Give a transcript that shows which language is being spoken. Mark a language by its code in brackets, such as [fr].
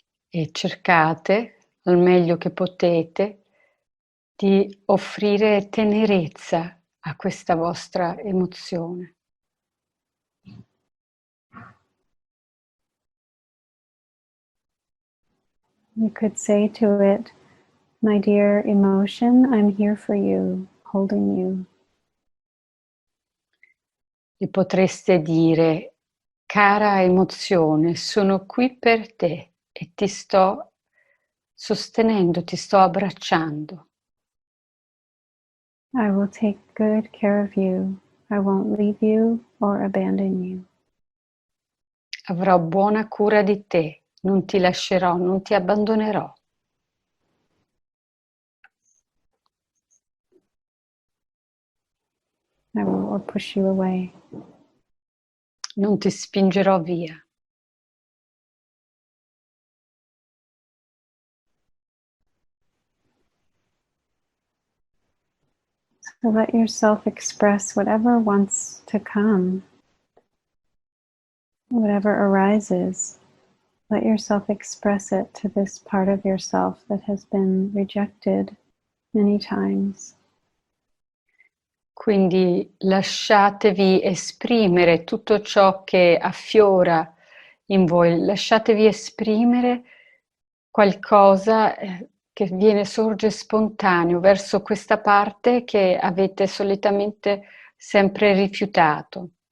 [it] E cercate, al meglio che potete, di offrire tenerezza a questa vostra emozione. [en] You could say to it, "My dear emotion, I'm here for you, holding you." [it] E potreste dire, cara emozione, sono qui per te e ti sto sostenendo, ti sto abbracciando. [en] I will take good care of you. I won't leave you or abandon you. [it] Avrò buona cura di te, non ti lascerò, non ti abbandonerò. [en] I will push you away. [it] Non ti spingerò via. [en] So let yourself express whatever wants to come, whatever arises. Let yourself express it to this part of yourself that has been rejected many times. [it] Quindi lasciatevi esprimere tutto ciò che affiora in voi, lasciatevi esprimere qualcosa che sorge spontaneo verso questa parte che avete solitamente sempre rifiutato.